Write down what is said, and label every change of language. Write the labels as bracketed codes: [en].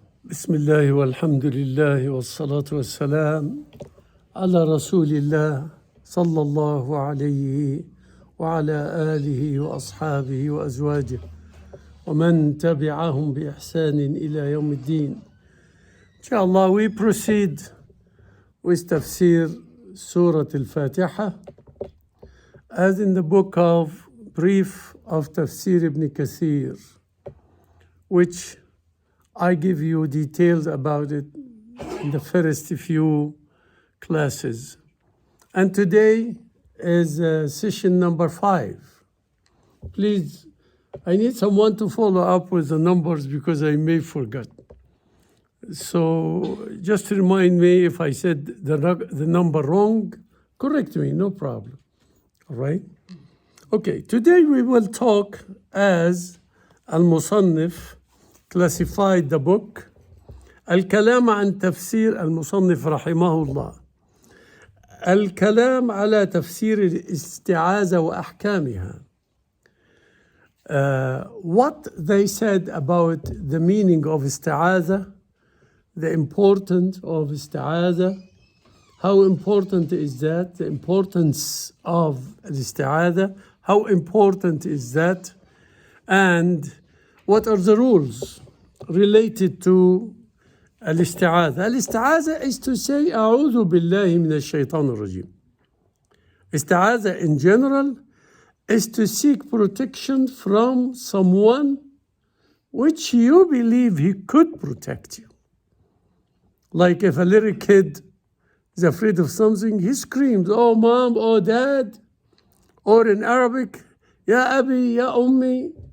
[ar] بسم الله والحمد لله والصلاة والسلام على رسول الله صلى الله عليه وعلى آله وأصحابه وأزواجه ومن تبعهم بإحسان إلى يوم الدين. [en] Inshallah, we proceed with Tafseer Surah Al-Fateha as in the book of Brief of Tafseer ibn Katheer, which I give you details about it in the first few classes. And today is session number 5. Please, I need someone to follow up with the numbers because I may forget. So just remind me if I said the number wrong, correct me, no problem. All right? Okay, today we will talk as Al-Musannif classified the book [ar] الكلام عن تفسير المصنف رحمه الله الكلام على تفسير الاستعاذة وأحكامها. [en] What they said about the meaning of استعاذة, the importance of استعاذة, how important is that, the importance of الاستعاذة, how important is that, and what are the rules related to الاستعاذة. الاستعاذة is to say [ar] أعوذ بالله من الشيطان الرجيم. [en] استعاذة in general is to seek protection from someone which you believe he could protect you. Like if a little kid is afraid of something, he screams, oh mom, oh dad, or in Arabic, [ar] ya abi, ya ummi.